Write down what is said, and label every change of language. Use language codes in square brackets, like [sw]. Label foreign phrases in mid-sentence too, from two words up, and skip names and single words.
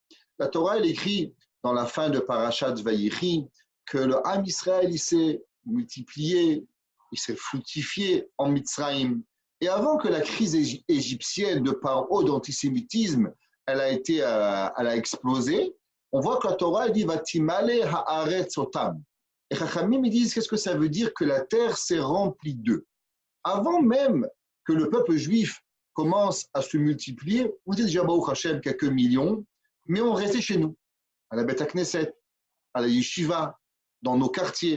[fr] La Torah, elle écrit dans la fin de Parashat Vayechi que le Ham Israël, il s'est multiplié, il s'est fructifié en Mitzrayim. Et avant que la crise égyptienne de Paro d'antisémitisme, elle a explosé, on voit que la Torah elle dit [he] ותמלא הארץ אתם. [fr] Et Chachamim ils disent qu'est-ce que ça veut dire que la terre s'est remplie d'eux. Avant même que le peuple juif commence à se multiplier, on dit déjà [he] ברוך השם [fr] quelques millions, mais on restait chez nous, à la [he] בית כנסת, [fr] à la Yeshiva, dans nos quartiers.